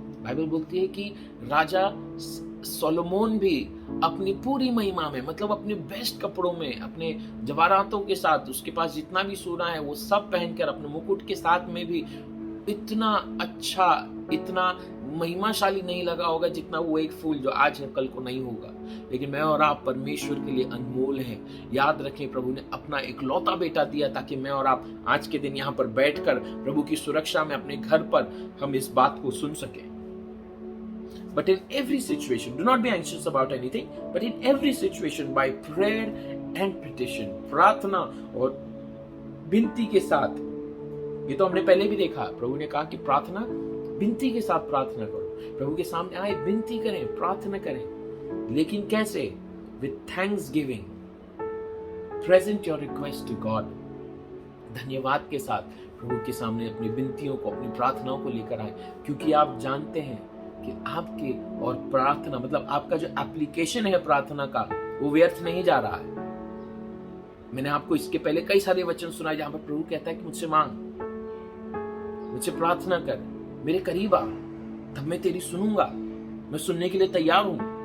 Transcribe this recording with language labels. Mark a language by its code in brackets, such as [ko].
[hi] Bible बोलती है कि राजा सोलोमोन भी अपनी पूरी महिमा में, मतलब अपने बेस्ट कपड़ों में, अपने जवाहरातों के साथ, उसके पास जितना भी सोना है वो सब पहनकर, अपने मुकुट के साथ में भी इतना अच्छा, इतना महिमाशाली नहीं लगा होगा जितना वो एक फूल जो आज है कल को नहीं होगा। लेकिन मैं और आप परमेश्वर के लिए अनमोल हैं। याद रखें, प्रभु ने अपना इकलौता बेटा दिया ताकि मैं और आप आज के दिन यहाँ पर बैठकर प्रभु की सुरक्षा में अपने घर पर हम इस बात को सुन सकें। [en] But in every situation, do not be anxious about anything, but in every situation by prayer and petition, [hi] प्रार्थना और विनती के साथ। ये तो हमने पहले भी देखा, प्रभु ने कहा कि प्रार्थना विनती के साथ प्रार्थना करो। प्रभु के सामने आए, विनती करें, प्रार्थना करें, लेकिन कैसे? [en] With thanksgiving, present your request to God। [hi] धन्यवाद के साथ प्रभु के सामने अपनी विनतियों को, अपनी प्रार्थनाओं को लेकर आए, क्योंकि आप जानते हैं कि आपके और प्रार्थना मतलब आपका जो एप्लीकेशन है प्रार्थना का, वो व्यर्थ नहीं जा रहा है। मैंने आपको इसके पहले कई सारे वचन सुनाए जहां पर प्रभु कहता है कि मुझसे मांग, मुझसे प्रार्थना कर, मेरे करीब आ, तब मैं तेरी सुनूंगा, मैं सुनने के लिए तैयार हूं।